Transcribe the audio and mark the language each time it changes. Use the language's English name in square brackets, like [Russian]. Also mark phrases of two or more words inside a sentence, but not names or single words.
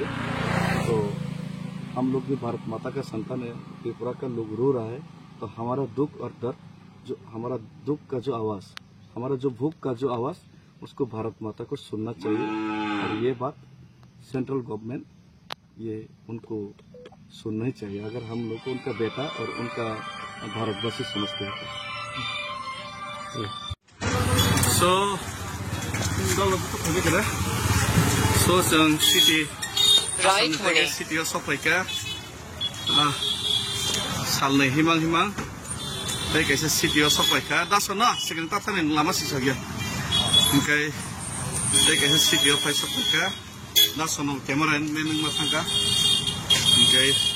[Hindi] तो हम लोग भी भारत माता का संतान है, त्रिपुरा का लोग रो रहा है, तो हमारा दुख और दर्द, जो हमारा दुख का जो आवाज़, हमारा जो भूख का जो आवाज़, उसको भारत माता को सुनना चाहिए। और ये बात सेंट्रल गवर्नमेंट ये उनको सुनना ही चाहिए, अगर हम लोग को उनका बेटा और उनका भारतवासी समझते हैं। [Kok Borok] जों सिटी सफायखा सालनै हिमां बै कैसे सिटी सफायखा दासो ना सेकेंड ताथाने लामा सिसा गया ओमफ्राय बै कैसे सिटी सफायखा दासो न कैमरा मेन मा थांगा ओमफ्राय